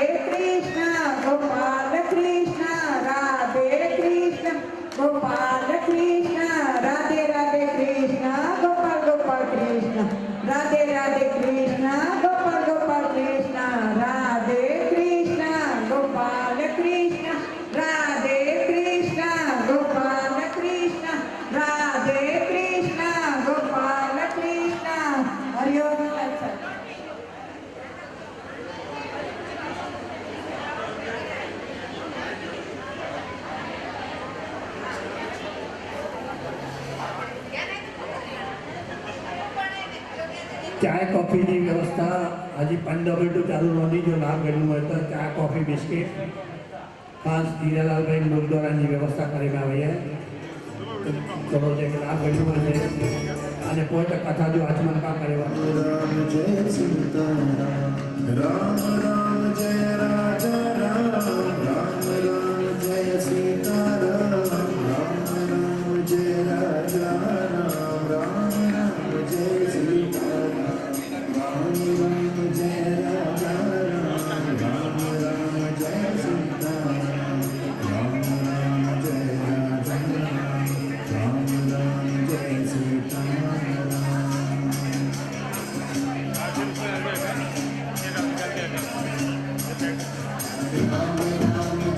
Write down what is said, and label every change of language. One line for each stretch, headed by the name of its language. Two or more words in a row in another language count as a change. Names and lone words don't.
Hindi: कृष्ण गोपाल कृष्ण राधे कृष्ण गोपाल कृष्ण राधे राधे कृष्ण गोपाल गोपाल कृष्ण राधे राधे कृष्ण गोपाल गोपाल कृष्ण राधे कृष्ण गोपाल कृष्ण राधे कृष्ण गोपाल कृष्ण राधे कृष्ण गोपाल कृष्ण। हरिओम तत्सत।
Gujarati: ચાય કોફીની વ્યવસ્થા હજી 15 મિનિટ ચાલુ નહોતી. જો લાભ ગણવું હોય તો ચા કોફી બિસ્કિટ ખાસ હીરાલાલભાઈ મુરદ્વારાની વ્યવસ્થા કરવામાં આવી છે. ચલો જે લાભ ગણવું હોય અને પોતે કથા જો આચમન કા કરે
Hindi: राम जय सीताराम राम राम जय राजा राम राम राम जय सीताराम राम राम जय राजा राम राम राम जय सीताराम राम राम जय राजा राम राम राम जय सीताराम राम राम जय राजा राम राम जय सीताराम राम